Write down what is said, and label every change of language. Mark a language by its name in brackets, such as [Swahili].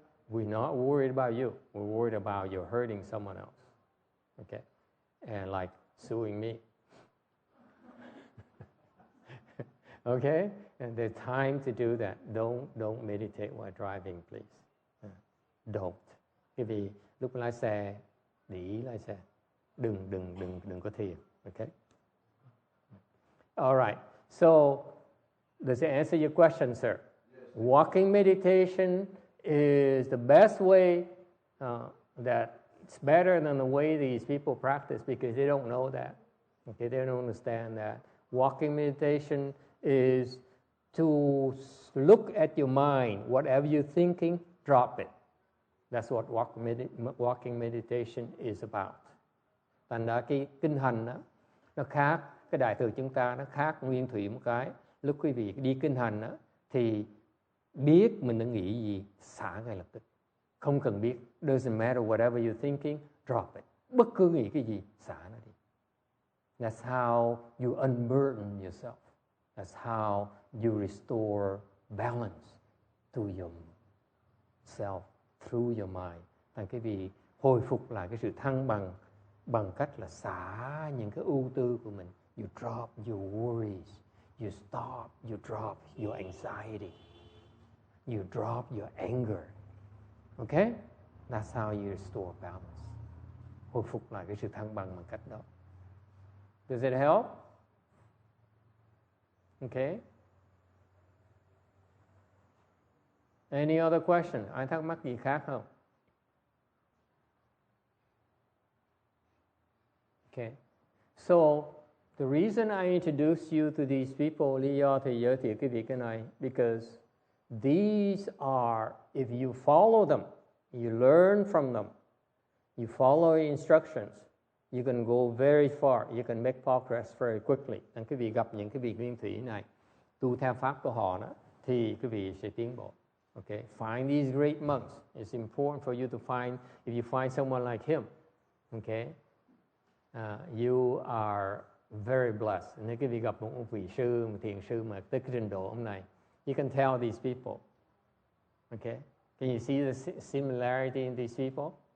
[English] We're not worried about you. We're worried about you hurting someone else. Okay, and like suing me. Okay, and there's time to do that. Don't meditate while driving, please. Don't. [Vietnamese] Cái vì lúc lái xe, để ý lái xe, đừng có thiền. [English] Okay. All right. So, does it answer your question, sir? Yes. Walking meditation is the best way that it's better than the way these people practice because they don't know that. Okay, they don't understand that. Walking meditation is to look at your mind. Whatever you're thinking, drop it. That's what walking meditation is about. [Vietnamese] Thành ra cái kinh hành đó, nó khác. Cái đại thừa chúng ta nó khác nguyên thủy một cái. Lúc quý vị đi kinh hành đó, thì biết mình đã nghĩ gì, xả ngay lập tức. Không cần biết. [English] Doesn't matter whatever you're thinking, drop it. [Vietnamese] Bất cứ nghĩ cái gì, xả nó đi. [English] That's how you unburden yourself. That's how you restore balance to yourself through your mind. [Vietnamese] Thành cái vị hồi phục lại cái sự thăng bằng cách là xả những cái ưu tư của mình. [English] You drop your worries. You stop, you drop your anxiety. You drop your anger. Okay? That's how you restore balance. [Vietnamese] Hồi phục lại cái sự thăng bằng cách đó. [English] Does it help? Okay. Any other question? [Vietnamese] Ai thắc mắc gì khác không? [English] Okay. So, the reason I introduce you to these people, [Vietnamese] lý do thì giới thiệu quý vị cái này, [English] because these are, if you follow them, you learn from them, you follow instructions, you can go very far, you can make progress very quickly. [Vietnamese] Nên quý vị gặp những cái vị nguyên thủy này, tu theo pháp của họ đó, thì quý vị sẽ tiến bộ. [English] Okay, find these great monks. It's important for you to find, if you find someone like him, okay, you are very blessed. [Vietnamese] Nếu quý vị gặp một vị sư, một thiền sư mà tới cái trình độ hôm nay, [English] you can tell these people. Okay, can you see the similarity in these people?